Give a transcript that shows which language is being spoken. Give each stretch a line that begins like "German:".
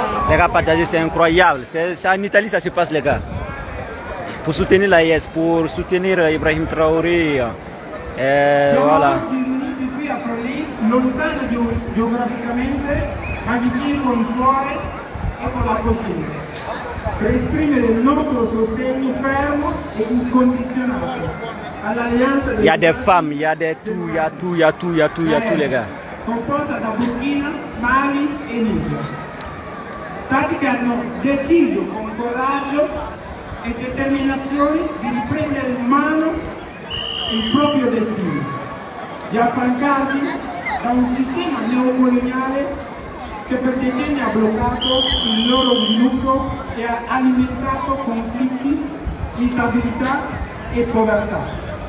French: Les gars, partagez, c'est incroyable. C'est en Italie, ça se passe, les gars. Pour soutenir l'AIS, pour soutenir Ibrahim Traoré. Voilà.
Italian: Qui a Forlì, lontano geograficamente, ma vicino con il cuore e con la coscienza, per esprimere il nostro sostegno fermo e incondizionato all'alleanza
French: Il y a des femmes, il y a des tout, il y a tout, les gars.
Italian: Composta da Burkina, Mali e Niger. Stati che hanno deciso con coraggio e determinazione di riprendere in mano il proprio destino, di affrancarsi da un sistema neocoloniale che per decenni ha bloccato il loro sviluppo e ha alimentato conflitti, instabilità e povertà.